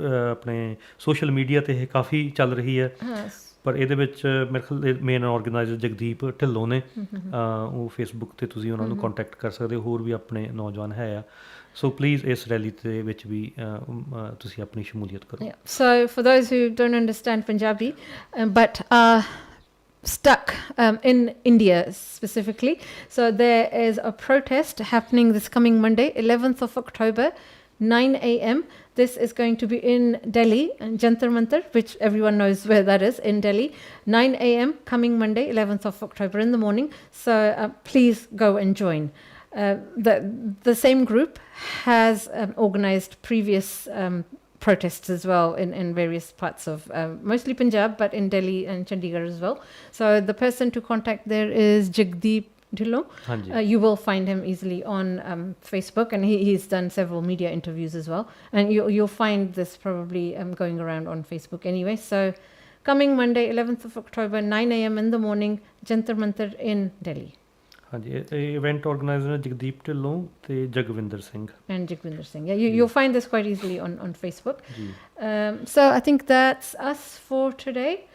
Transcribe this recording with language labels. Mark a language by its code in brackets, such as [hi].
[pa] ਆਪਣੇ social media 'ਤੇ ਇਹ ਕਾਫੀ ਚੱਲ ਰਹੀ ਹੈ ਪਰ ਇਹਦੇ ਵਿੱਚ ਮੇਰੇ ਖਿਆਲ ਮੇਨ ਆਰਗੇਨਾਈਜ਼ਰ ਜਗਦੀਪ ਢਿੱਲੋਂ ਨੇ ਉਹ ਫੇਸਬੁੱਕ 'ਤੇ ਤੁਸੀਂ ਉਹਨਾਂ ਨੂੰ ਕੰਟੈਕਟ ਕਰ ਸਕਦੇ ਹੋ ਹੋਰ ਵੀ ਆਪਣੇ ਨੌਜਵਾਨ ਹੈ ਆ ਸੋ ਪਲੀਜ਼ ਇਸ ਰੈਲੀ ਦੇ ਵਿੱਚ ਵੀ ਤੁਸੀਂ ਆਪਣੀ ਸ਼ਮੂਲੀਅਤ ਕਰੋ [en] So for those who don't understand Punjabi but stuck in India specifically. So there is a protest happening this coming Monday, 11th of October, 9 a.m. This is going to be in Delhi, Jantar Mantar, which everyone knows where that is, in Delhi. 9 a.m. coming Monday, 11th of October in the morning. So please go and join. The same group has organized previous protests as well in various parts of mostly Punjab, but in Delhi and Chandigarh as well. So the person to contact there is Jagdeep Dhillon. You will find him easily on Facebook, and he's done several media interviews as well. And you'll find this probably going around on Facebook anyway. So coming Monday, 11th of October, 9 a.m. in the morning, Jantar Mantar in Delhi. [pa] ਹਾਂਜੀ event organiser Jagdeep Dhillon ਤੇ Jagwinder Singh [en] and Jagvinder Singh. Yeah, you'll find this quite easily on Facebook. So I think that's us for today.